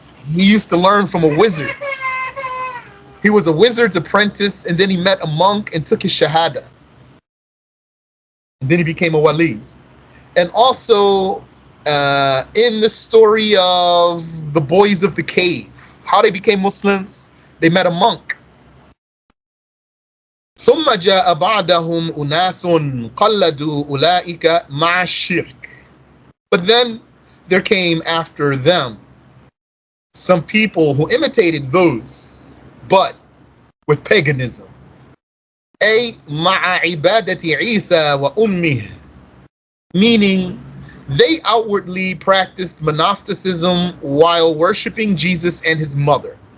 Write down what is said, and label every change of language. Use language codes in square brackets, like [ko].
[en] He used to learn from a wizard. He was a wizard's apprentice, and then he met a monk and took his shahada. And then he became a wali. And also, in the story of the boys of the cave, how they became Muslims, they met a monk. [ar] ثم جاء بعدهم أناس قلدوا أولئك مع الشرك. [en] But then there came after them some people who imitated those, but with paganism. [ar] أي مع عبادة عيسى وأمه, [en] meaning they outwardly practiced monasticism while worshipping Jesus and his mother.